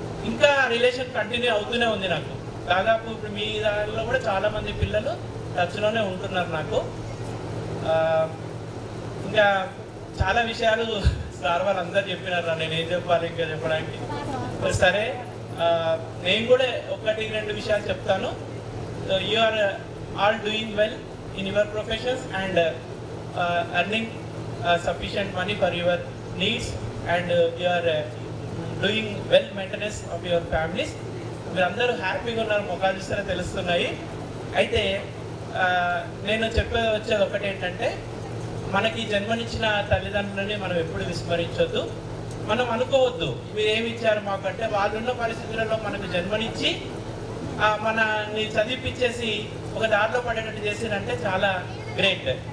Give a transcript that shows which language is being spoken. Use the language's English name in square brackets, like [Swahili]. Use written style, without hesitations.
[Telugu] ఇంకా relation continue అవుతూనే ఉంది నాకు. దాదాపు ఇప్పుడు మీ దానిలో కూడా చాలామంది పిల్లలు టచ్లోనే ఉంటున్నారు నాకు. ఇంకా చాలా విషయాలు సార్ వాళ్ళందరూ చెప్పినారు, నేను ఏం చెప్పాలి ఇంకా చెప్పడానికి. సరే, నేను కూడా 1-2 విషయాలు చెప్తాను. [English] You are all doing well in your professions and earning sufficient money for your needs and you are doing well maintenance of your families. [Telugu] మీరందరూ హ్యాపీగా ఉన్నారు, ముఖాలు చూస్తారో తెలుస్తున్నాయి. అయితే నేను వచ్చేది ఒకటి ఏంటంటే, మనకి జన్మనిచ్చిన తల్లిదండ్రులని మనం ఎప్పుడు విస్మరించొద్దు. మనం అనుకోవద్దు మీరు ఏమి ఇచ్చారు మాకంటే, వాళ్ళున్న పరిస్థితులలో మనకు జన్మనిచ్చి మనని చదివిపించేసి ఒక దారిలో పడేటట్టు చేసినంటే చాలా గ్రేట్.